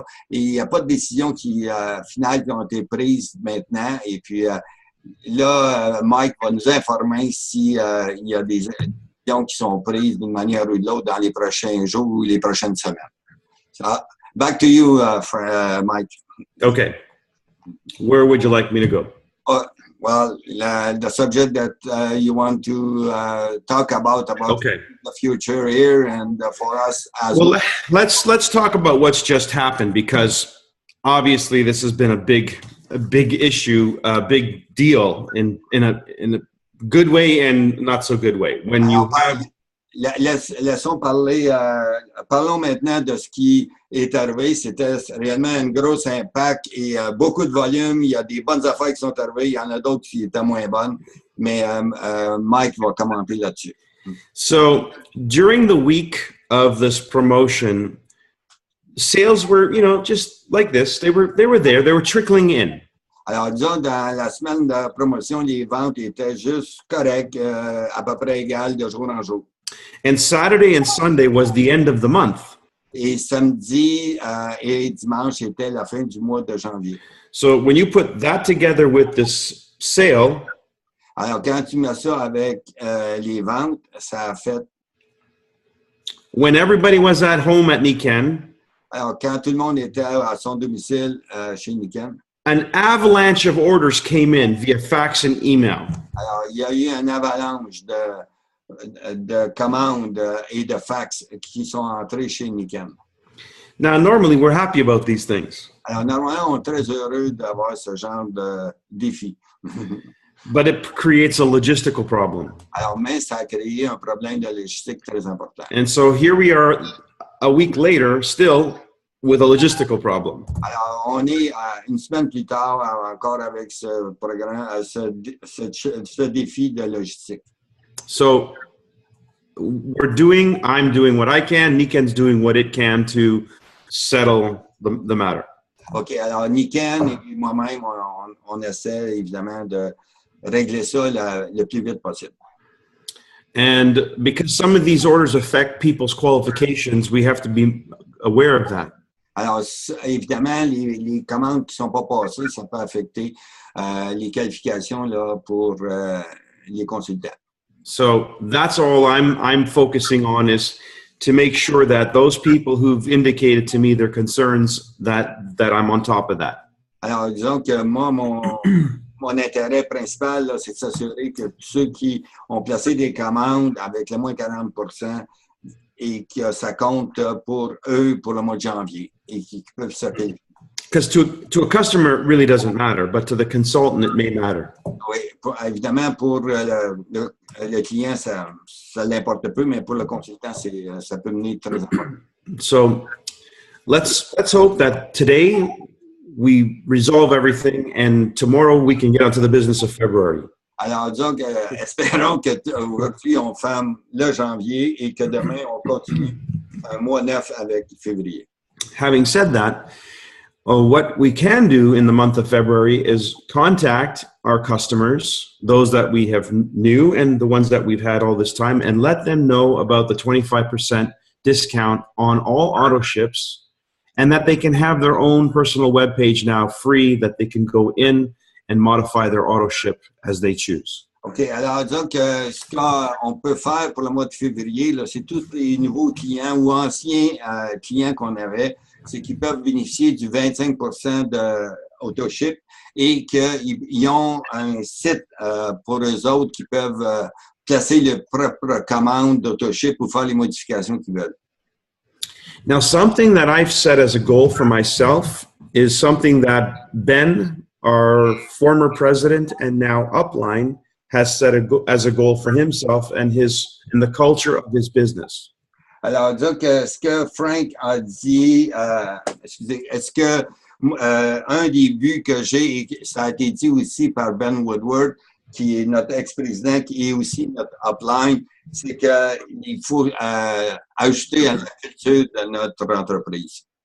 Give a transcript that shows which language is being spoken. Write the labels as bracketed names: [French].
[French] Et il n'y a pas de décision finale qui ont été prises maintenant. Et puis là, Mike va nous informer s'il y a des décisions qui sont prises d'une manière ou de l'autre dans les prochains jours ou les prochaines semaines. [English] So, back to you, Mike. Okay. Where would you like me to go? Well, the subject that you want to talk about okay. The future here and for us as well. Let's talk about what's just happened, because obviously this has been a big issue, a big deal in a good way and not so good way. When you have [French] Laissons parler, parlons maintenant de ce qui est arrivé. C'était réellement un gros impact et beaucoup de volume. Il y a des bonnes affaires qui sont arrivées, il y en a d'autres qui étaient moins bonnes, mais Mike va commenter là-dessus. [English] So, during the week of this promotion, sales were, just like this. They were there. They were trickling in. [French] Alors, disons, dans la semaine de promotion, les ventes étaient juste correctes, à peu près égales de jour en jour. [English] And Saturday and Sunday was the end of the month. [French] Et samedi et dimanche, c'était la fin du mois de janvier. [English] So when you put that together with this sale, [French] alors quand tu mets ça avec les ventes, ça a fait. [English] When everybody was at home at Niken, [French] alors quand tout le monde était à son domicile chez Niken, [English] an avalanche of orders came in via fax and email. [French] Alors il y a eu une avalanche de commandes et de fax qui sont entrés chez Niken. [English] Now, normally we're happy about these things. [French] Alors, normalement, on est très heureux d'avoir ce genre de défi. [English] But it creates a logistical problem. [French] Alors, mais ça a créé un problème de logistique très important. [English] And so here we are a week later, still with a logistical problem. [French] Alors, on est une semaine plus tard encore avec ce programme, ce défi de logistique. [English] So I'm doing what I can, Niken's doing what it can to settle the matter. [French] OK, alors Niken et moi-même, on essaie évidemment de régler ça le plus vite possible. [English] And because some of these orders affect people's qualifications, we have to be aware of that. [French] Alors, évidemment, les commandes qui ne sont pas passées, ça peut affecter les qualifications là, pour les consultants. [English] So that's all I'm focusing on, is to make sure that those people who've indicated to me their concerns, that I'm on top of that. [French] Alors, disons que moi, mon intérêt principal, là, c'est de s'assurer que ceux qui ont placé des commandes avec le moins 40% et que ça compte pour eux pour le mois de janvier et qui peuvent se payer. [English] Because to a customer, it really doesn't matter, but to the consultant, it may matter. [French] Oui, évidemment, pour le client, ça l'importe peu, mais pour le consultant, ça peut mener très important. [English] So let's hope that today we resolve everything and tomorrow we can get onto the business of February. [French] Alors, donc, espérons qu'aujourd'hui, on ferme le janvier et que demain, on continue un mois neuf avec février. [English] Having said that, what we can do in the month of February is contact our customers, those that we have new and the ones that we've had all this time, and let them know about the 25% discount on all auto ships, and that they can have their own personal web page now free, that they can go in and modify their auto ship as they choose. OK. [French] Alors, donc, ce qu'on peut faire pour le mois de février, là, c'est tous les nouveaux clients ou anciens clients qu'on avait, c'est qu'ils peuvent bénéficier du 25% de AutoShip et qu'ils ont un site pour eux autres qui peuvent placer leur propre commande d'AutoShip ou faire les modifications qu'ils veulent. [English] Now, something that I've set as a goal for myself is something that Ben, our former president and now upline, has set as a goal for himself and the culture of his business. [French] Alors, donc, ce que Frank a dit, est-ce que un des buts que j'ai, et ça a été dit aussi par Ben Woodward, qui est notre ex-président, qui est aussi notre upline, c'est qu'il faut ajouter à la culture de notre entreprise.